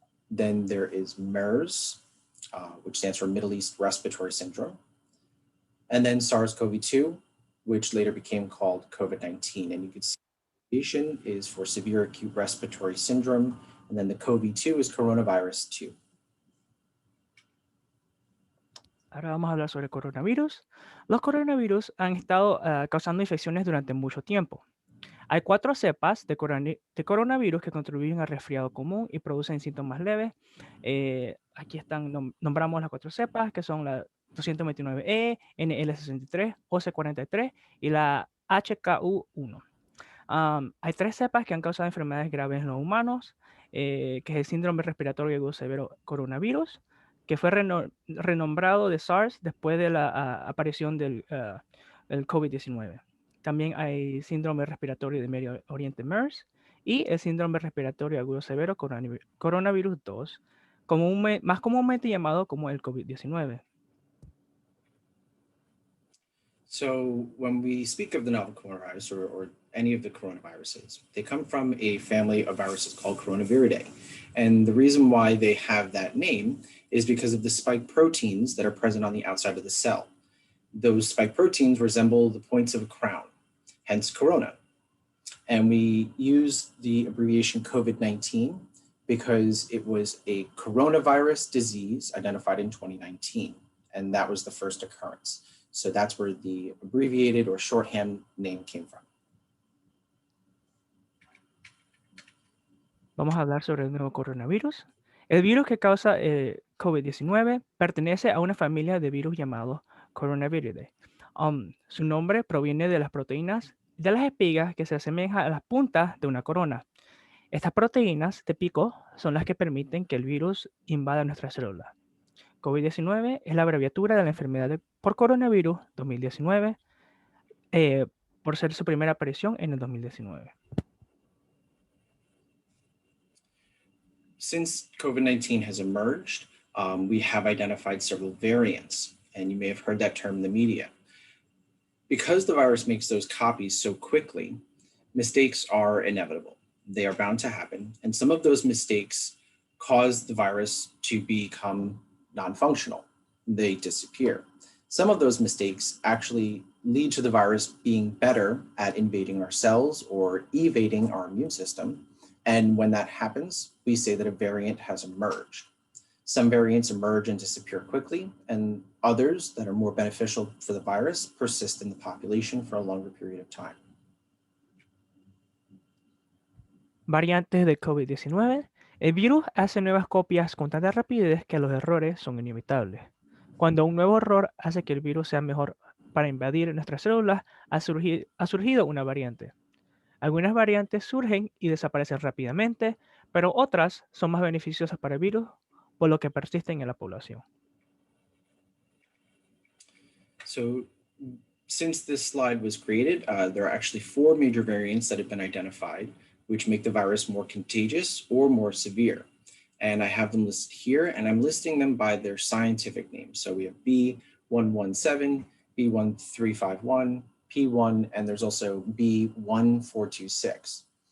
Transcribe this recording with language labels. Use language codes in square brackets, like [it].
[en] Then there is MERS, which stands for Middle East Respiratory Syndrome. And then SARS-CoV-2, which later became called COVID-19. And you can see the is for severe acute respiratory syndrome, and then the CoV-2 is coronavirus 2. [es] Ahora vamos a hablar sobre coronavirus. Los coronavirus han estado causando infecciones durante mucho tiempo. Hay 4 cepas de coronavirus que contribuyen al resfriado común y producen síntomas leves. Aquí nombramos las 4 cepas, que son la 229E, NL63, OC43 y la HKU1. Hay 3 cepas que han causado enfermedades graves en los humanos, que es el síndrome respiratorio agudo severo coronavirus, que fue renombrado de SARS después de la aparición del COVID-19. También hay síndrome respiratorio de Medio Oriente MERS y el síndrome respiratorio agudo severo coronavirus 2, más comúnmente llamado como el COVID-19. [en] So when we speak of the novel coronavirus or any of the coronaviruses, they come from a family of viruses called Coronaviridae. And the reason why they have that name is because of the spike proteins that are present on the outside of the cell. Those spike proteins resemble the points of a crown, hence corona. And we use the abbreviation COVID-19 because it was a coronavirus disease identified in 2019. And that was the first occurrence. So that's where the abbreviated or shorthand name came from. [es] Vamos a hablar sobre el nuevo coronavirus. El virus que causa COVID-19 pertenece a una familia de virus llamados Coronaviridae. Su nombre proviene de las proteínas de las espigas que se asemejan a las puntas de una corona. Estas proteínas de pico son las que permiten que el virus invada nuestras células. COVID-19 es la abreviatura de la enfermedad por coronavirus 2019, por ser su primera aparición en el 2019. [en] Since COVID-19 has emerged, we have identified several variants, and you may have heard that term in the media. Because the virus makes those copies so quickly, mistakes are inevitable. They are bound to happen, and some of those mistakes cause the virus to become non-functional. They disappear. Some of those mistakes actually lead to the virus being better at invading our cells or evading our immune system. And when that happens, we say that a variant has emerged. Some variants emerge and disappear quickly, and others that are more beneficial for the virus persist in the population for a longer period of time. [es] Variantes de COVID-19. El virus hace nuevas copias con tanta rapidez que los errores son inevitables. Cuando un nuevo error hace que el virus sea mejor para invadir nuestras células, ha surgido una variante. Algunas variantes surgen y desaparecen rápidamente, pero otras son más beneficiosas para el virus, por lo que persisten en la población. [en] So since this slide was created, there are actually 4 major variants that have been identified, which make the virus more contagious or more severe. And I have them listed here, and I'm listing them by their scientific names. So we have B117, B1351, P1, and there's also B1426.